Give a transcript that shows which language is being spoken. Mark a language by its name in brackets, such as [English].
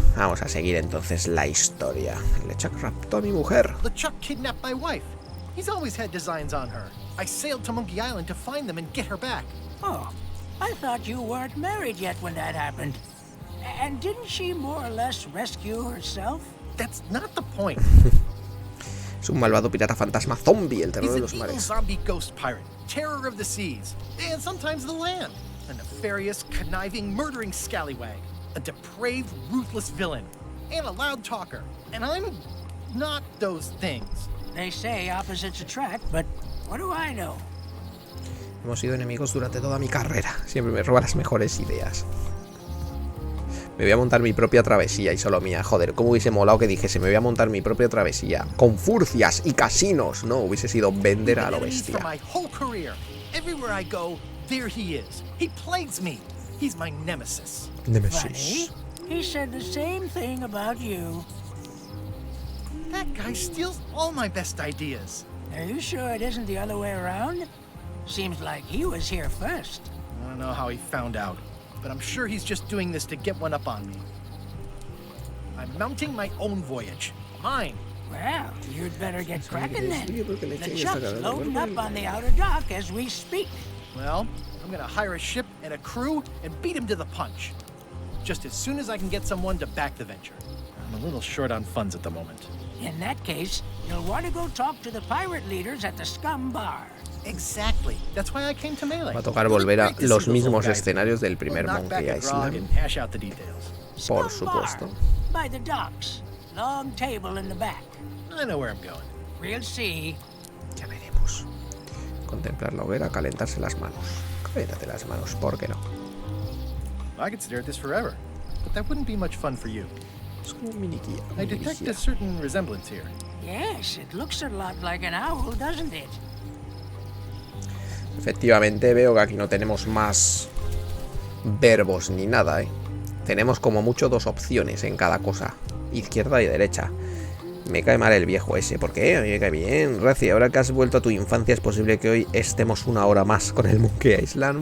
[Spanish] Vamos a seguir entonces la historia. LeChuck raptó a mi mujer. [English] LeChuck kidnapped my wife. He's always had designs on her. I sailed to Monkey Island to find them and get her back. Oh, I thought you weren't married yet when that happened. And didn't she more or less rescue herself? That's not the point. [Spanish] Es un malvado pirata fantasma zombie, el terror de los mares. [English] He's an evil zombie ghost pirate, terror of the seas, and sometimes the land. A nefarious, conniving, murdering scallywag. A depraved, ruthless villain. And a loud talker. And I'm not those things. They say opposites attract, but what do I know? [Spanish] Hemos sido enemigos durante toda mi carrera. Siempre me roba las mejores ideas. Me voy a montar mi propia travesía y solo mía. Joder, cómo hubiese molado que dijese, me voy a montar mi propia travesía. Con furcias y casinos. No, hubiese sido vender a lo bestia. [English] Everywhere I go, there he is. He plagues me. He's my nemesis. Nemesis. He said the same thing about you. That guy steals all my best ideas. Are you sure it isn't the other way around? Seems like he was here first. I don't know how he found out, but I'm sure he's just doing this to get one up on me. I'm mounting my own voyage. Mine. Well, you'd better get cracking then. The Chuck's loading up on the outer dock as we speak. Well, I'm gonna hire a ship and a crew and beat him to the punch. Just as soon as I can get someone to back the venture. I'm a little short on funds at the moment. In that case, you'll want to go talk to the pirate leaders at the Scum Bar. Exactly. That's why I came to Meleé. [Spanish] Va a tocar volver a los mismos escenarios del primer Monkey Island. Por supuesto. [English] By the docks. Long table in the back. I know where I'm going. We'll see. [Spanish] Ya veremos. Contemplar la hoguera, calentarse las manos. Caléntate las manos, ¿por qué no? [English] I could stare at this forever, but that wouldn't be much fun for you. [Spanish] Es como un mini guía. [English] I detect a certain resemblance here. Yes, it looks a lot like an owl, doesn't it? [Spanish] Efectivamente veo que aquí no tenemos más verbos ni nada, ¿eh? Tenemos como mucho dos opciones en cada cosa. Izquierda y derecha. Me cae mal el viejo ese. ¿Por qué? A mí me cae bien. Razi, ahora que has vuelto a tu infancia, ¿es posible que hoy estemos una hora más con el Monkey Island?